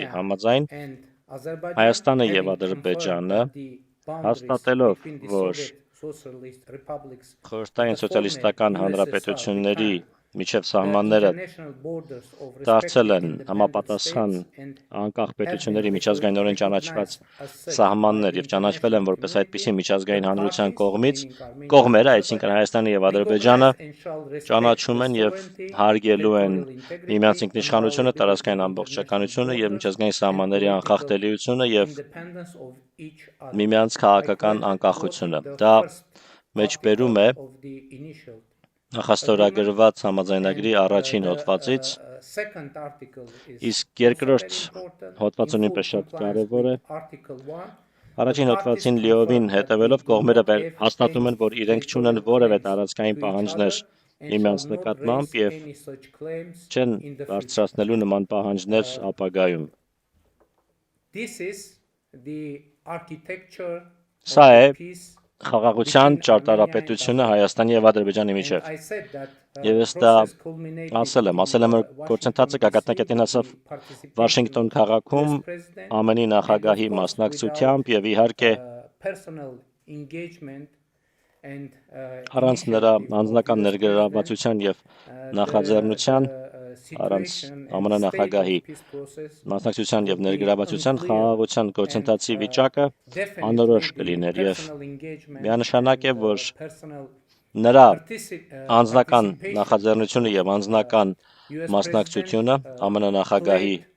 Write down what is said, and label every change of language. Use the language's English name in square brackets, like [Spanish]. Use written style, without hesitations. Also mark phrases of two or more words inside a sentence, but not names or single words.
[English] Armenia [Armenian] համաձայն [English] and Azerbaijan [Armenian] Հայաստանը եւ [English] having [Armenian] Ադրբեջանը [English] confirmed that the boundaries [Armenian] հաստատելով, [English] between the [Armenian] որ [English] Soviet Socialist Republics [Armenian] խորհրդային [English] the former [Armenian] սոցիալիստական [English] USSR [Armenian] հանրապետությունների [English] became [Armenian] միջև [English] the [Armenian] սահմանները [English] international borders of [Armenian] դարձել [English] respective [Armenian] են [English] independent [Armenian] համապատասխան [English] states and [Armenian] անկախ [English] have [Armenian] պետությունների [English] been [Armenian] միջազգայինորեն ճանաչված [English] recognized as such [Armenian] սահմաններ [English] by [Armenian] եւ [English] the [Armenian] ճանաչվել են [English] international [Armenian] որպես այդպիսի [English] community, [Armenian] միջազգային [English] the [Armenian] հանրության [English] parties, [Armenian] կողմից [English] meaning Armenia [Armenian] կողմերը, [English] and [Armenian] այսինքն [English] Azerbaijan, [Armenian] Հայաստանը եւ [English] recognize [Armenian] Ադրբեջանը [English] and shall respect [Armenian] ճանաչում [English] the [Armenian] են եւ [English] sovereignty, [Armenian] հարգելու են [English] territorial integrity, [Armenian] միմյանց ինքնիշխանությունը, [English] inviolability [Armenian] տարածքային [English] of [Armenian] ամբողջականությունը [English] international [Armenian] եւ միջազգային [English] borders [Armenian] սահմանների [English] and [Armenian] անխախտելիությունը եւ [English] independence of each other. [Armenian] միմյանց քաղաքական անկախությունը։ Դա մեջբերում է [English] of the initial [Armenian] նախաստորագրված համաձայնագրի առաջին հոդվածից, [English] second article is [Armenian] իսկ երկրորդ [English] also very important. [Armenian] հոդվածը [English] In [Armenian] նույնպես [English] full [Armenian] շատ [English] compliance [Armenian] կարևոր է։ [English] with Article 1, [Armenian] Առաջին հոդվածին լիովին հետևելով կողմերը հաստատում են, որ իրենք չունեն որևէ տարածքային պահանջներ միմյանց նկատմամբ եւ չեն բարձրացնելու նման պահանջներ ապագայում։ [English] This is the architecture [Armenian] Սա [English] of [Armenian] է [English] the peace [Armenian] խաղաղության ճարտարապետությունը Հայաստանի եւ Ադրբեջանի [English] and [Armenian] միջև։ [English] I said that [Armenian] Եվ ես դա ասել եմ, որ գործընթացը գագաթնակետին հասավ Վաշինգտոն քաղաքում ԱՄՆ-ի նախագահի մասնակցությամբ եւ իհարկե [English] personal engagement and [Armenian] առանց նրա անձնական ներգրավվածության եւ նախաձեռնության առանց ԱՄՆ նախագահի մասնակցության եւ ներգրավվածության խաղաղության գործընթացի վիճակը անորոշ կլիներ եւ միանշանակ է, որ նրա անձնական նախաձեռնությունը եւ անձնական մասնակցությունը ԱՄՆ նախագահի